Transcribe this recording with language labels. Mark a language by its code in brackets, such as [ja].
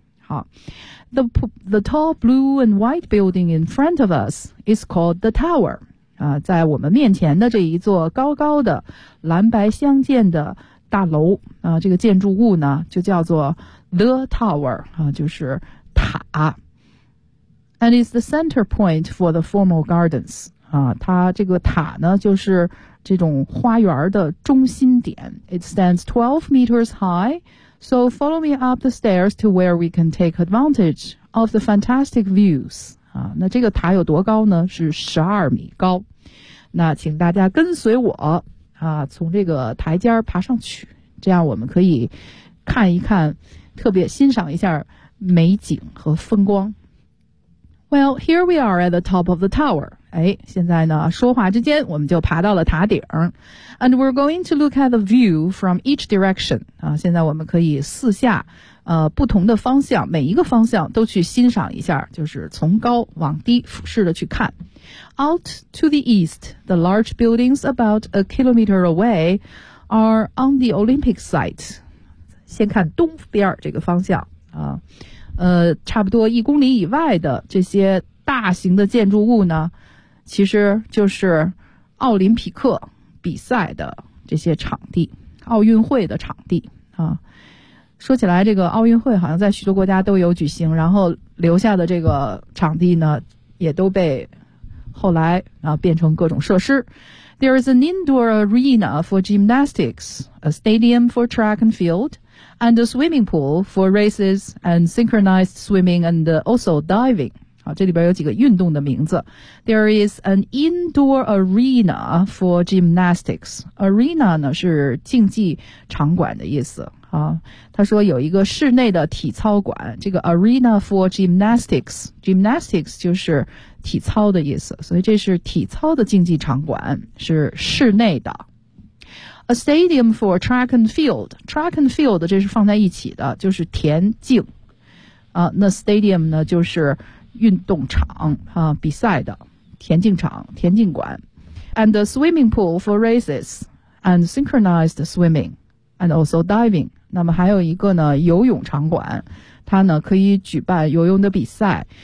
[zh] 好， [en] the tall blue and white building in front of us is called the tower. [zh] 在我们面前的这一座高高的蓝白相间的大楼这个建筑物呢就叫做 The Tower, 就是塔。 [en] And it's the center point for the formal gardens. [zh] 它这个塔呢就是这种花园的中心点。 [en] It stands 12 meters high, so follow me up the stairs to where we can take advantage of the fantastic views. [zh] 那这个塔有多高呢？是12米高。那请大家跟随我从这个台阶爬上去，这样我们可以看一看，特别欣赏一下美景和风光。 [en] Well, here we are at the top of the tower. [zh] 现在呢，说话之间我们就爬到了塔顶。 [en] And we're going to look at the view from each direction. [zh] 现在我们可以四下不同的方向，每一个方向都去欣赏一下，就是从高往低俯视的去看。 [en] Out to the east, the large buildings about a kilometer away are on the Olympic site. [zh] 先看东边这个方向差不多一公里以外的这些大型的建筑物呢，其实就是奥林匹克比赛的这些场地，奥运会的场地说起来这个奥运会好像在许多国家都有举行，然后留下的这个场地呢也都被后来变成各种设施。 [en] There is an indoor arena for gymnastics, a stadium for track and field, and a swimming pool for races and synchronized swimming and also diving. [zh] 这里边有几个运动的名字。 [en] There is an indoor arena for gymnastics. Arena [zh] 呢是竞技场馆的意思啊，他说有一个室内的体操馆，这个 [en] arena for gymnastics， [zh] gymnastics 就是体操的意思，所以这是体操的竞技场馆，是室内的。 [en] A stadium for track and field， track and field [zh] 这是放在一起的，就是田径啊。那 stadium 呢就是运动场啊，比赛的田径场、田径馆。 [en] And a swimming pool for races and synchronized swimming and also diving。 [zh] 那么还有一个呢，游泳场馆，它呢可以举办游泳的比赛。